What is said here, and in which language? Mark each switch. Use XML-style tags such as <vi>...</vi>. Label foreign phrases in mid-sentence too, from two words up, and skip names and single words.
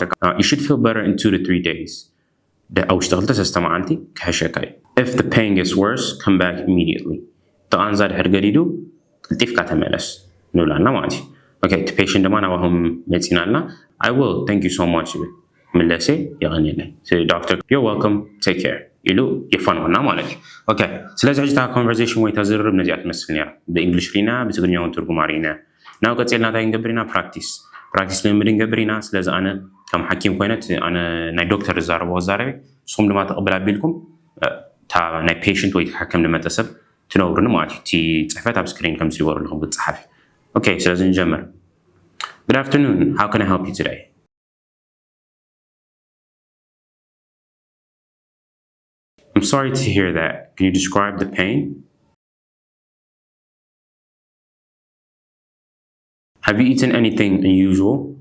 <en>you should feel better in 2 to 3 days</en> <ti>ኣብ ውሽጢ 2-3 መዓልቲ ክሕሸካ እዩ</ti> <en>if the pain gets worse come back immediately</en> <ti>ተቓንዛ ድሕር ገዲዱ ቅልጢፍካ ተመለስ ንብላልና ማለት እዩ</ti> <en>okay</en> <ti>እቲ patient ድማ ናበኹም መፂና ኣለና</ti> <en>I will thank you so much</en> <ti>ምለሴ ይቐኒለይ</ti> <en>doctor you're welcome take care</en> <ti>ኢሉ ይፈንውና ማለት እዩ okay ስለዚ ሕጂ እታ conversation ወይ ተዝርርብ ነዚኣ ትመስል ነራ ብእንግሊሽ ሪና ብትግርኛ እውን ትርጉም ኣሪና ናው ቀፂልና እንታይ ንገብር ኢና ፕራክቲስ ልምምድ ንገብር ኢና ስለዚ ኣነ ከም ሓኪም ኮይነት ኣነ ናይ ዶክተር ዝዛረቦ ዛረበ ንስኹም ድማ ተቐብል ኣቢልኩም እታ ናይ ፔሽንት ወይ ተሓከም ዝመፀ ሰብ ትነብሩኒ ማለት እዩ እቲ ፅሕፈት ኣብ ስክሪን ከም ዝገበሩ ኣለኹም ብፅሓፍ okay ስለዚ ንጀምር</ti> <en>Good afternoon how can I help you today I'm sorry to hear that. Can you describe the pain? Have you eaten anything unusual?</en>